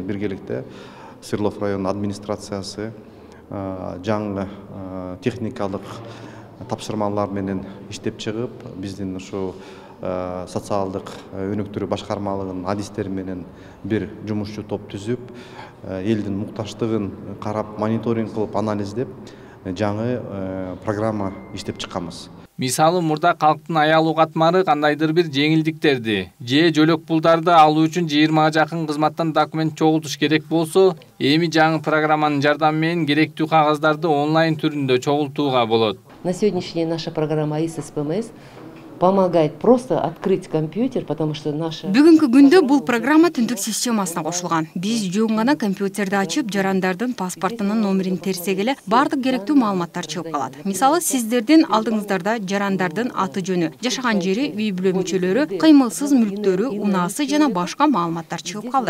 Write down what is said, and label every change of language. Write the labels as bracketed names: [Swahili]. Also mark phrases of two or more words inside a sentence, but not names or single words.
[Kyrgyz] биргеликте Свердлов районунун администрациясы жаңы техникалык тапшырмалар менен иштеп чыгып, биздин ушу социалдык өнүктүрүү башкармалыгынын адистери менен бир жумушчу топ түзүп, элдин мукташтыгын карап, мониторинг кылып, анализдеп, жаңы программа иштеп чыкканбыз. Мисалы, мурда калктын аялуу катмары кандайдыр бир жеңилдиктерди же жөлөк пулдарды алуу үчүн 20 жакын кызматтан документ чогултуш керек болсо, эми жаңы программанын жардамы менен керектүү кагаздарды онлайн түрүндө чогултууга болот. [Russian] На сегодняшний день наша программа АИС-СПМС помогает просто открыть компьютер, потому что наша... [Kyrgyz] Бүгүнкү күндө бул программа түндүк системасына кошулган. Биз жөн гана компьютерди ачып, жарандардын паспортунун номерин терсек эле бардык керектүү маалыматтар чыгып калат. Мисалы, сиздердин алдыңыздарда жарандардын аты жөнү, жашаган жери, үй бүлө мүчөлөрү, кыймылсыз мүлктөрү, унаасы жана башка маалыматтар чыгып калды.